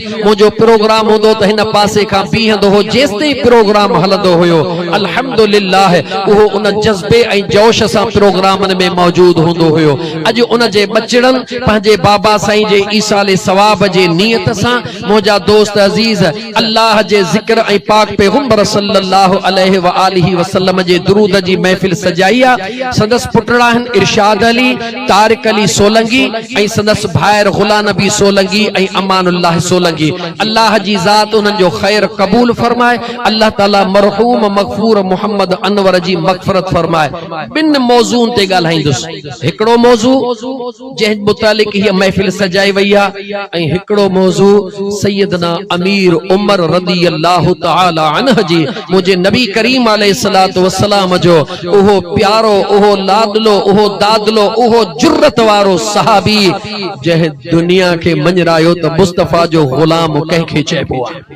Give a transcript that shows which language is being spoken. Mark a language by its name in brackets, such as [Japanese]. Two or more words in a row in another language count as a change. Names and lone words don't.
[Sindhi] मुंहिंजो प्रोग्राम हूंदो त हिन पासे खां बीहंदो हो, जेसिताईं प्रोग्राम हलंदो हुयो अल्हम्दुलिल्लाह उहो उन जज़्बे ऐं जोश सां प्रोग्रामनि में मौजूद हूंदो हुयो। अॼु उन जे बचड़नि पंहिंजे बाबा साईं जे ईसाले सवाब जे नियत सां मुंहिंजा दोस्त अजीज अल्लाह जे ज़िक्र ऐं पाक पैगंबर [Arabic] صلى الله عليه وآله وسلم [Sindhi] जे दुरूद दरूद जी महफिल सजाई आ। संदस पुटड़ा हन इरशाद अली, तारिक अली सोलंगी ऐं संदस भाइर गुलाम नबी सोलंगी ऐं अमानुल्लाह सोलंगी। अल्लाह जी ज़ात उन्हनि जो ख़ैर क़बूल फरमाए। अल्लाह ताला मरहूम मग़फ़ूर मोहम्मद अनवर जी मग़फ़रत फरमाए। बिन मौज़ूअनि ते ॻाल्हाईंदुसि। हिकिड़ो मौज़ू जंहिं मुतालिक हीअ महफिल सजाई वई आहे ऐं हिकिड़ो मौज़ू सैयदना अमीर उमर [Arabic] رضي الله تعالى عنه [Sindhi] जी मुझे नबी करीम [Arabic] عليه الصلاة والسلام [Sindhi] जो उहो प्यारो, उहो लाडलो, उहो दादलो, उहो जुर्रत वारो सहाबी जंहिं दुनिया के मञरायो त मुस्तफ़ा जो गुलाम कंहिंखे चइबो आहे।